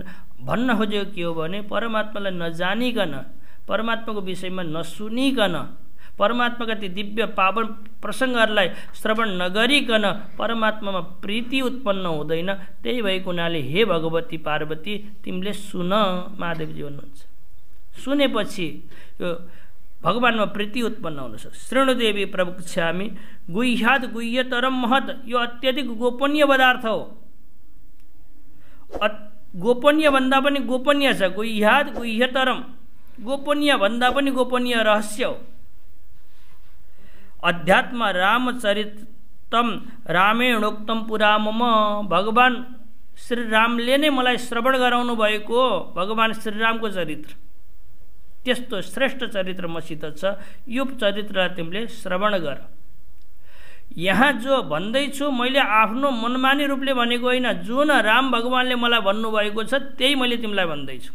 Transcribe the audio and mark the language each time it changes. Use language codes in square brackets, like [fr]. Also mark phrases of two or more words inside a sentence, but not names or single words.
[ne] भन्न खोजेको के हो भने परमात्मालाई नजानिकन, परमात्माको विषयमा नसुनिकन, परमात्माका ती दिव्य पावन प्रसङ्गहरूलाई श्रवण नगरिकन परमात्मामा प्रीति उत्पन्न हुँदैन। त्यही भएको हुनाले हे भगवती पार्वती तिमीले सुन, महादेवजी भन्नुहुन्छ। सुनेपछि यो भगवानमा प्रीति उत्पन्न हुन सक्छ। [sa] शृणुदेवी प्रवक्ष्यामि गुह्यात् गुह्यतरम महत्, [ne] यो अत्यधिक गोपनीय पदार्थ हो। गोपनीय भन्दा पनि गोपनीय छ। [sa] गुह्यात् गुह्यतरम, [ne] गोपनीय भन्दा पनि गोपनीय रहस्य हो। [sa] अध्यात्म रामचरितम रामेणोक्तम पुरा मम, [ne] भगवान श्री रामले नै मलाई श्रवण गराउनु भएको भगवान श्रीरामको चरित्र, त्यस्तो श्रेष्ठ चरित्र मसित छ। यो चरित्रलाई तिमीले श्रवण गर। यहाँ जो भन्दैछु मैले आफ्नो मनमानी रूपले भनेको होइन, जुन राम भगवानले मलाई भन्नुभएको छ त्यही मैले तिमीलाई भन्दैछु।